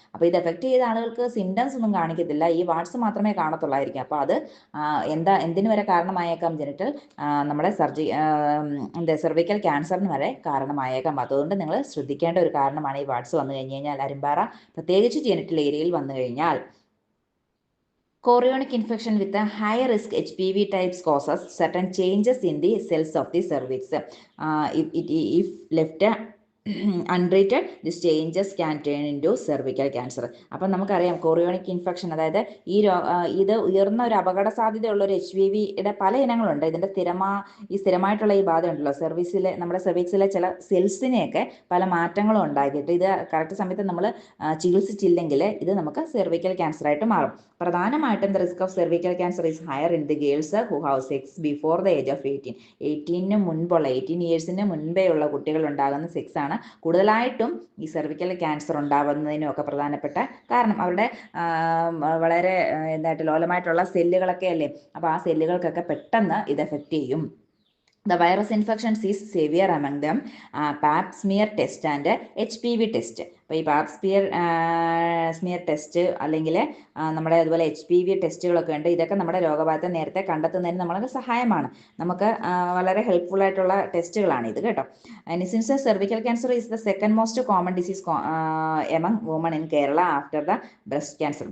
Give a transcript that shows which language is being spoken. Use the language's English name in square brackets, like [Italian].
[Malayalam] അപ്പോൾ ഇത് എഫക്ട് ചെയ്ത ആളുകൾക്ക് സിംറ്റംസ് ഒന്നും കാണിക്കത്തില്ല, ഈ വാർഡ്സ് മാത്രമേ കാണത്തുള്ളായിരിക്കും. അപ്പോൾ അത് എന്തിനു വരെ കാരണമായേക്കാം? ജെനിറ്റൽ നമ്മുടെ സെർവിക്കൽ ക്യാൻസറിന് വരെ കാരണമായേക്കാം. അതുകൊണ്ട് നിങ്ങൾ ശ്രദ്ധിക്കേണ്ട ഒരു കാരണമാണ് ഈ വാർഡ്സ് വന്നു കഴിഞ്ഞ് കഴിഞ്ഞാൽ, അരിമ്പാറ പ്രത്യേകിച്ച് ജെനിറ്റൽ ഏരിയയിൽ വന്നു കഴിഞ്ഞാൽ. [English] Chorionic infection with a high risk HPV types causes certain changes in the cells of the cervix. If left untreated, these changes can turn into cervical cancer. [Malayalam] അപ്പം നമുക്കറിയാം കോറിയോണിക് ഇൻഫെക്ഷൻ, അതായത് ഇത് ഉയർന്ന ഒരു അപകട സാധ്യതയുള്ള ഒരു HPVയുടെ പല ഇനങ്ങളുണ്ട്. ഇതിൻ്റെ സ്ഥിരമായിട്ടുള്ള ഈ ബാധ ഉണ്ടല്ലോ, നമ്മുടെ സെർവിക്സിലെ ചില സെൽസിനെയൊക്കെ പല മാറ്റങ്ങളും ഉണ്ടാക്കിയിട്ട് ഇത് കറക്റ്റ് സമയത്ത് നമ്മൾ ചികിത്സിച്ചില്ലെങ്കിൽ ഇത് നമുക്ക് സെർവിക്കൽ ക്യാൻസർ ആയിട്ട് മാറും. [English] പ്രധാനമായിട്ടും the risk of cervical cancer is higher in the girls who have sex before the age of 18 ഇയേഴ്സിന് [Malayalam] മുൻപേ ഉള്ള കുട്ടികൾ ഉണ്ടാകുന്ന സെക്സ് ആണ് കൂടുതലായിട്ടും ഈ സെർവിക്കൽ ക്യാൻസർ ഉണ്ടാവുന്നതിനൊക്കെ പ്രധാനപ്പെട്ട കാരണം. അവരുടെ വളരെ ലോലമായിട്ടുള്ള സെല്ലുകളൊക്കെ അല്ലേ, അപ്പോൾ ആ സെല്ലുകൾക്കൊക്കെ പെട്ടെന്ന് ഇത് എഫക്റ്റ് ചെയ്യും. [English] The virus infections is severe among them. Pap smear test and HPV test. [Malayalam] അപ്പോൾ ഈ പാപ്പ് സ്മിയർ ടെസ്റ്റ് അല്ലെങ്കിൽ നമ്മുടെ അതുപോലെ HPV ടെസ്റ്റുകളൊക്കെ ഉണ്ട്. ഇതൊക്കെ നമ്മുടെ രോഗബാധ നേരത്തെ കണ്ടെത്തുന്നതിന് നമ്മൾക്ക് സഹായമാണ്. നമുക്ക് വളരെ ഹെൽപ്ഫുൾ ആയിട്ടുള്ള ടെസ്റ്റുകളാണ് ഇത് കേട്ടോ. [English] Since cervical cancer is the second most common disease among women in Kerala after the breast cancer.